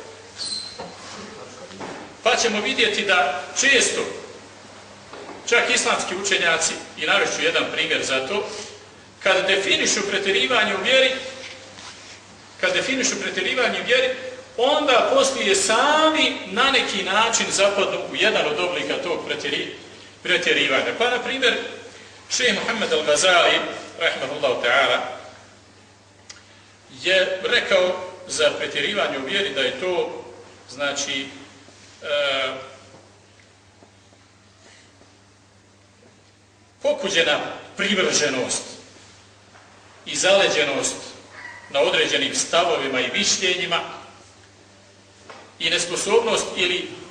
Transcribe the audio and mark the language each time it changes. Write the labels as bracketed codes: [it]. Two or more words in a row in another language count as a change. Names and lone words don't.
[bs] Pa ćemo vidjeti da često, čak islamski učenjaci, i navešću jedan primjer za to, kad definišu pretjerivanje u vjeri, onda poslije sami na neki način zapadnu u jedan od oblika tog pretjerivanja. Pa, na primjer, šejh Muhammed al-Ghazali, [ar] رحمه الله تعالى, [bs] je rekao za pretjerivanje u vjeri da je to, znači, pokuđena privrženost i zaleđenost na određenim stavovima i mišljenjima i nesposobnost ili